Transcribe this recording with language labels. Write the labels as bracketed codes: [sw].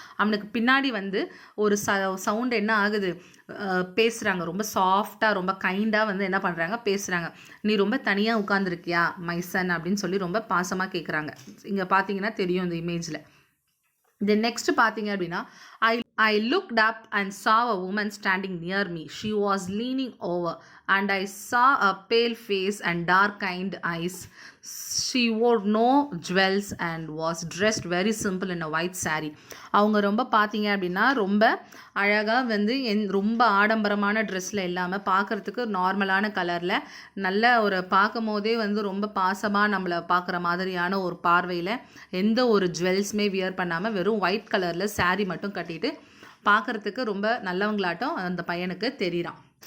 [ta] அவனுக்கு பின்னாடி வந்து ஒரு சவுண்ட் என்ன ஆகுது, பேசுகிறாங்க, ரொம்ப சாஃப்டாக ரொம்ப கைண்டாக வந்து என்ன பண்ணுறாங்க, பேசுகிறாங்க. நீ ரொம்ப தனியாக உட்காந்துருக்கியா [en] my son [ta] அப்படின்னு சொல்லி ரொம்ப பாசமாக கேட்குறாங்க. இங்கே பார்த்தீங்கன்னா தெரியும் இந்த இமேஜில். தென் நெக்ஸ்ட் பார்த்தீங்க அப்படின்னா, ஐ [en] I looked up and saw a woman standing near me. She was leaning over, and I saw a pale face and dark-eyed eyes. She wore no jewels and was dressed very simple in a white saree. [ta] அவங்க ரொம்ப பார்த்தீங்க அப்படின்னா ரொம்ப அழகாக வந்து ரொம்ப ஆடம்பரமான ட்ரெஸ்ஸில் இல்லாமல் பார்க்குறதுக்கு நார்மலான கலரில் நல்ல ஒரு பார்க்கும் போதே வந்து ரொம்ப பாசமாக நம்மளை பார்க்குற மாதிரியான ஒரு பார்வையில் எந்த ஒரு ஜுவல்ஸுமே வியர் பண்ணாமல் வெறும் ஒயிட் கலரில் saree மட்டும் கட்டிட்டு பார்க்குறதுக்கு ரொம்ப நல்லவங்களாட்டம் அந்த பையனுக்கு தெரியுறான்.